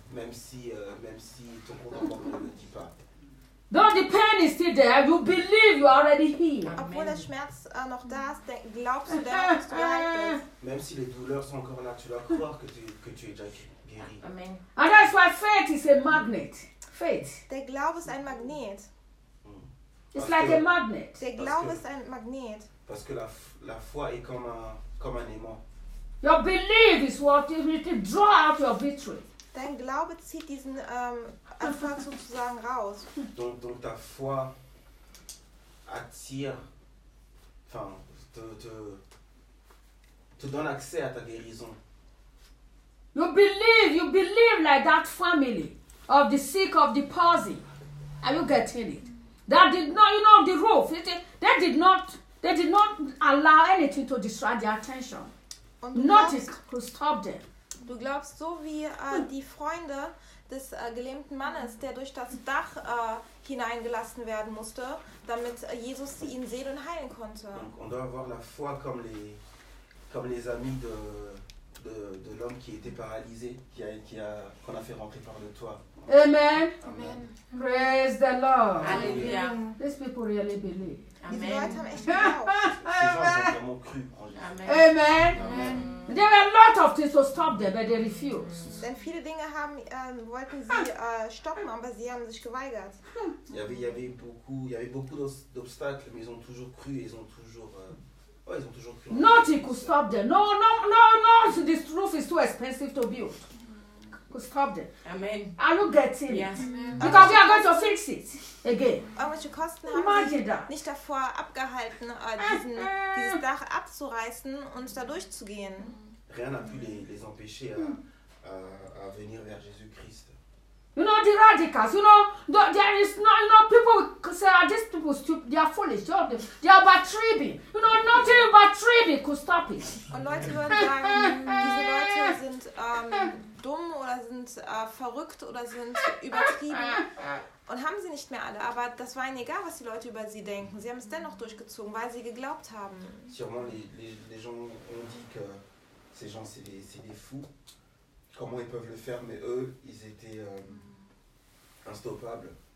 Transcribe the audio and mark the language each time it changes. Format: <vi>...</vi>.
<fr>Même si ton compte en banque ne le dit pas.</fr> <en>Though the pain is still there, you believe you are already healed.</en> <de>Obwohl der Schmerz noch da ist, glaubst du, dass du geheilt bist?</de> <fr>Même si les douleurs sont encore là, tu dois croire que tu es déjà guéri.</fr> <en>Amen. And that's why faith is a magnet. Faith.</en> <de>Der Glaube ist ein Magnet.</de> <en>It's like a magnet.</en> <de>Der Glaube ist ein Magnet.</de> <fr>Parce que la foi est comme un aimant.</fr> <en>Your belief is what it draws out your victory.</en> <de>Dein Glaube zieht diesen Erfolg sozusagen raus.</de> <fr>Donc ta foi attire, enfin, te donne accès à ta guérison.</fr> <en>You believe like that family of the sick of the palsy. Are you getting it? That did not, you know, the roof. They did not allow anything to distract their attention. Nothing could stop them.</en> <de>Du glaubst so wie die Freunde des gelähmten Mannes, der durch das Dach hineingelassen werden musste, damit Jesus ihn sehen und heilen konnte.</de> <fr>Donc, on doit avoir la foi comme les amis de l'homme qui était paralysé, qu'on a fait rentrer par le toit.</fr> <en>Amen. Amen. Praise the Lord.</en> <fr>Alléluia.</fr> <en>These people really believe. Amen. Amen. Amen. There were a lot of things to stop them, but they refused.</en> <de>Denn viele Dinge wollten sie stoppen, aber sie haben sich geweigert.</de> <fr>Il y avait beaucoup d'obstacles, mais ils ont toujours cru. Ils ont toujours cru.</fr> <en>Nothing could stop them. No, no, no, no. This roof is too expensive to build. who stopped it. Amen. Are you getting yes. it? Amen. Because we are going to fix it again.</en> <de>Irgendwelche Kosten haben Imagine sie nicht davor abgehalten, dieses Dach abzureißen und da durchzugehen.</de> <fr>Rien a pu les empêcher à venir vers Jésus-Christ.</fr> <en>You know, the radicals, you know, there is no, you know, people say, are these people stupid? They are foolish, they are übertrieben. You know, nothing übertrieben could stop it.</en> <de>Und Leute würden sagen, diese Leute sind dumm oder sind verrückt oder sind übertrieben. Und haben sie nicht mehr alle, aber das war ihnen egal, was die Leute über sie denken. Sie haben es dennoch durchgezogen, weil sie geglaubt haben.</de> <fr>Sûrement les gens ont dit que ces gens, c'est des fous. Comment ils peuvent le faire, mais eux, ils étaient instoppables.</fr>